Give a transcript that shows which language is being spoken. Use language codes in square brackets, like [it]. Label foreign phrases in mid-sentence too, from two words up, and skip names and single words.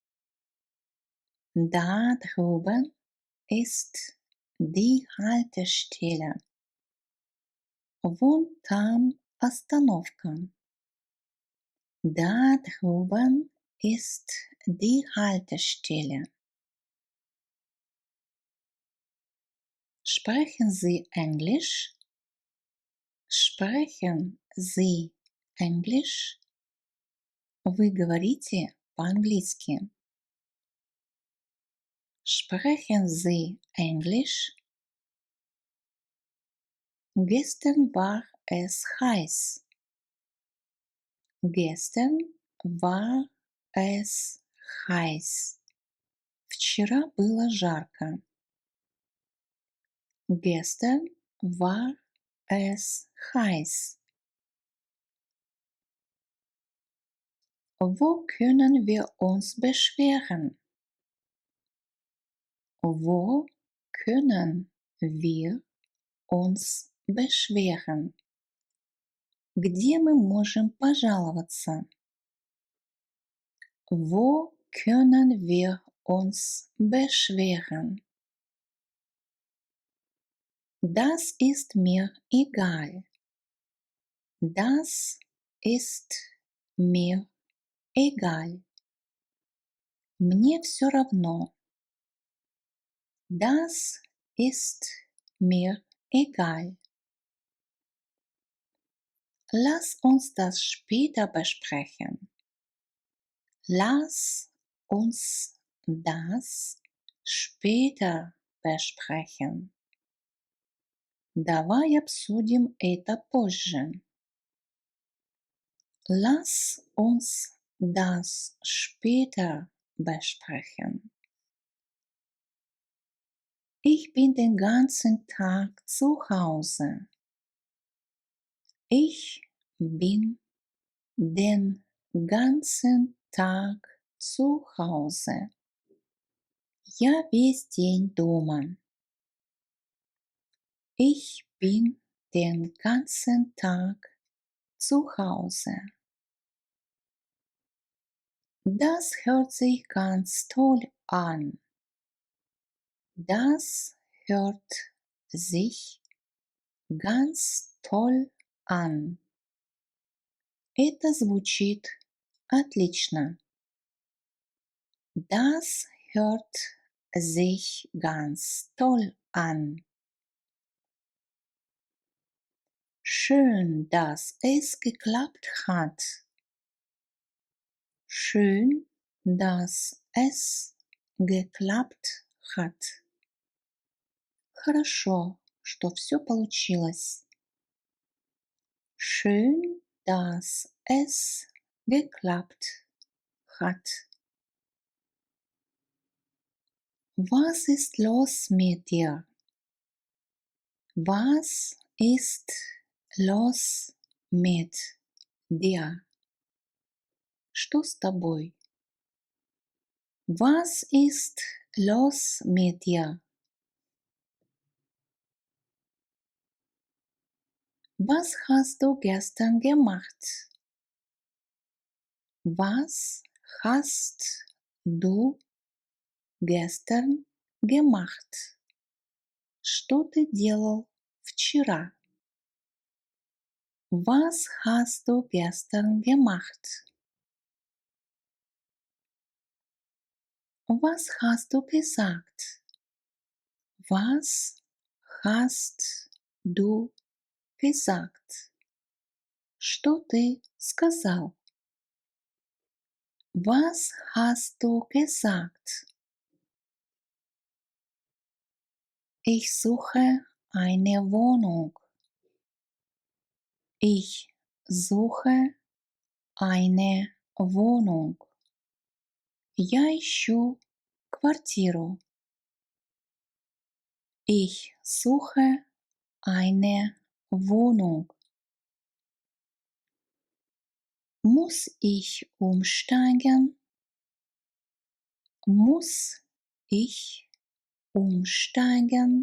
[de] Da drüben ist die Haltestelle. [ru] Вон там остановка. [de] Da drüben ist die Haltestelle. Sprechen Sie Englisch? Sprechen Sie Englisch? [ru] Вы говорите по-английски. [de] Sprechen Sie Englisch? Gestern war es heiß. Gestern war es heiß. [ru] Вчера было жарко. [de] Gestern war es heiß. Wo können wir uns beschweren? Wo können wir uns beschweren? [ru] Где мы можем пожаловаться? [de] Wo können wir uns beschweren? Das ist mir egal. Das ist mir egal. [ru] Мне все равно. [de] Das ist mir Egal. Lass uns das später besprechen. Lass uns das später besprechen. [ru] Давай обсудим это позже. [de] Lass uns das später besprechen. Ich bin den ganzen Tag zu Hause. Ich bin den ganzen Tag zu Hause. [ru] Я весь день дома. [de] Ich bin den ganzen Tag zu Hause. Das hört sich ganz toll an. Das hört sich ganz toll an. [ru] Это звучит отлично. [de] Das hört sich ganz toll an. Schön, dass es geklappt hat. Schön, dass es geklappt hat. [ru] Хорошо, что все получилось. [de] Schön, dass es geklappt hat. Was ist los mit dir? Was ist los mit dir? [ru] Что с тобой? [de] Was ist los mit dir? Was hast du gestern gemacht? Was hast du gestern gemacht? [ru] Что ты делал вчера? [de] Was hast du gestern gemacht? Was hast du gesagt? Was hast du gesagt? [ru] Что ты сказал? [de] Was hast du gesagt? Ich suche eine Wohnung. Ich suche eine Wohnung. [ru] Я ищу квартиру. [de] Ich suche eine Wohnung. Muss ich umsteigen? Muss ich umsteigen?